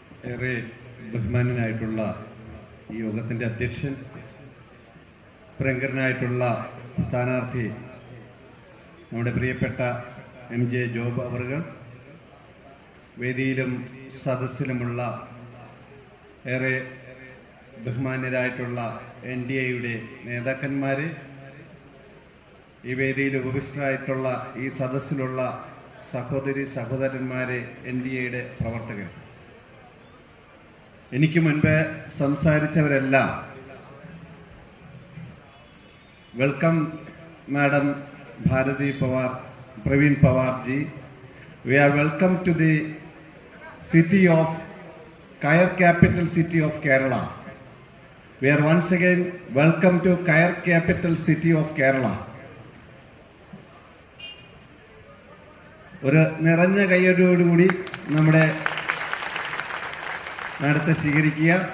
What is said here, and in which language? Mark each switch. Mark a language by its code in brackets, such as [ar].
[ml] ഏറെ ബഹുമാനനായിട്ടുള്ള ഈ യോഗത്തിന്റെ അധ്യക്ഷൻ, പ്രിയങ്കരനായിട്ടുള്ള സ്ഥാനാർത്ഥി നമ്മുടെ പ്രിയപ്പെട്ട MJ ജോബ് അവർകൾ, വേദിയിലും സദസ്സിലുമുള്ള ഏറെ ബഹുമാന്യരായിട്ടുള്ള NDAയുടെ നേതാക്കന്മാരെ, ഈ വേദിയിൽ ഉപവിഷ്ടരായിട്ടുള്ള ഈ സദസ്സിലുള്ള സഹോദരി സഹോദരന്മാരെ, NDAയുടെ പ്രവർത്തകർ, എനിക്ക് മുൻപ് സംസാരിച്ചവരെല്ലാം [en] welcome madam [ml] Bharati Pawar, Praveen Pawar G. [en] We are welcome to the city of Kayar, capital city of Kerala. We are once again welcome to Kayar, capital city of Kerala. [ml] ഒരു നിറഞ്ഞ കൈയോടുകൂടി നമ്മുടെ മാഡത്തെ സ്വീകരിക്കുക.